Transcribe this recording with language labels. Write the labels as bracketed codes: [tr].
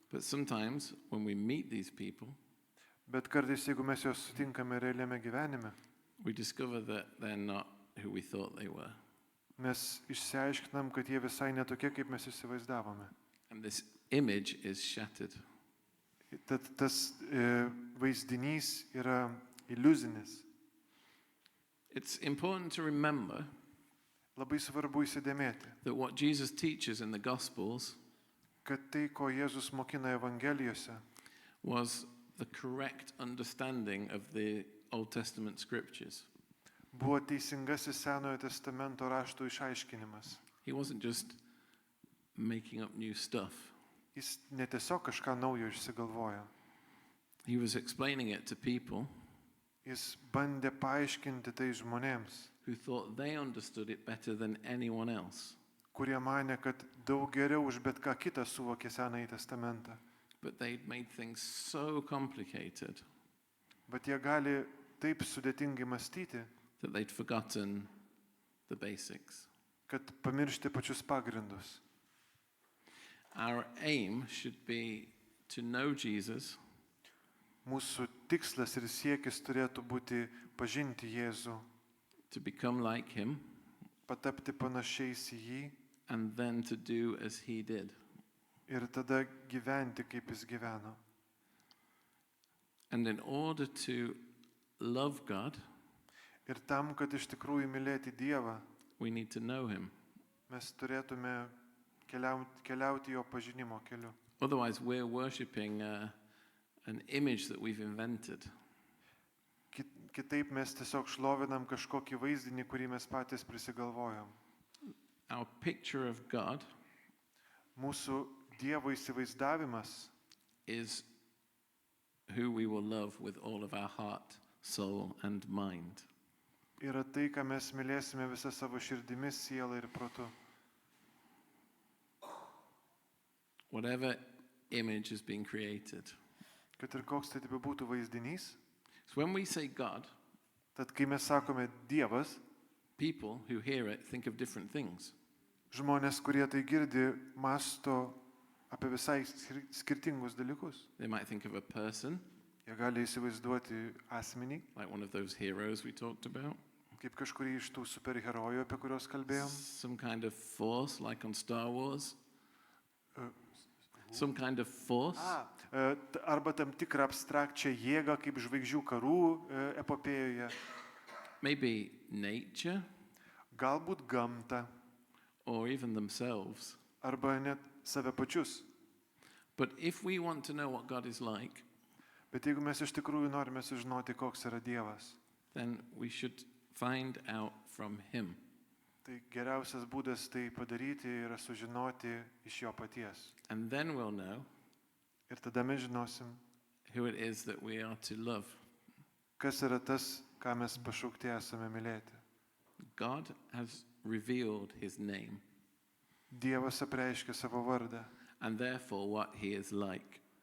[en] But sometimes when we meet these people, [lt] Bet kartais, jeigu mes juos sutinkame realiame gyvenime, [en] we discover that they're not who we thought they were. [lt] mes išsiaiškinam, kad jie visai netokie, kaip mes įsivaizdavome. [en] And this image is shattered. [lt] Tad tas vaizdinys yra iliuzinis. [en] It's important to remember [lt] Labai svarbu įsidėmėti, [en] that what Jesus teaches in the Gospels [lt] kad tai, ko Jėzus mokina Evangelijose, [en] was the correct understanding of the Old Testament scriptures. [lt] buvo teisingasis Senojo testamento raštų išaiškinimas. [en] He wasn't just making up new stuff. [lt] Jis ne tiesiog kažką naujo išsigalvojo. [en] He was explaining it to people [lt] Jis bandė paaiškinti tai žmonėms, [en] who thought they understood it better than anyone else. [lt] kurie mane, kad daug geriau už bet ką kitą suvokė Senąjį testamentą. [en] But they'd made things so complicated [lt] Bet jie gali taip sudėtingai mąstyti, [en] that they'd forgotten the basics. [lt] kad pamiršti pačius pagrindus. [en] Our aim should be to know Jesus [lt] Mūsų tikslas ir siekis turėtų būti pažinti Jėzų, [en] to become like him, [lt] patapti panašiais į jį [en] and then to do as he did. [lt] ir tada gyventi, kaip jis gyveno. [en] And in order to love God, [lt] Ir tam, kad iš tikrųjų mylėti Dievą, [en] we need to know him. [lt] mes turėtume keliauti jo pažinimo keliu. [en] Otherwise, we're worshipping an image that we've invented. [lt] Kitaip mes tiesiog šlovinam kažkokį vaizdinį, kurį mes patys prisigalvojam. [en] Our picture of God [lt] Mūsų Dievo įsivaizdavimas [en] is who we will love with all of our heart, soul, and mind. [lt] yra tai, ką mes mylėsime visą savo širdimis, sielą ir protu. [en] Whatever image is being created. [lt] Kad ir koks tai būtų vaizdinys, [en] So when we say God, [lt] tad kai mes sakome Dievas, [en] people who hear it think of different things. [lt] žmonės, kurie tai girdi, mąsto apie visai skirtingus dalykus. [en] They might think of a person, [lt] Jie gali įsivaizduoti asmenį, [en] like one of those heroes we talked about, [lt] kaip kažkurį iš tų superherojų, apie kuriuos kalbėjom. [en] some kind of force, like on Star Wars, Uh, some kind of force, [lt] Arba tam tikrą abstrakčią jėgą, kaip žvaigždžių karų epopėjoje. [en] maybe nature, [lt] Galbūt gamtą, [en] or even themselves. [lt] arba net save pačius. [en] But if we want to know what God is like, [lt] Bet jeigu mes iš tikrųjų norime sužinoti, koks yra Dievas, [en] then we should find out from him. [lt] tai geriausias būdas tai padaryti yra sužinoti iš jo paties. [en] And then we'll know [lt] Ir tada mes žinosim, [en] who it is that we are to love. [lt] kas yra tas, ką mes pašaukti esame mylėti. [en] God has revealed his name, [lt] Dievas apreiškia savo vardą [en] and therefore what he is like.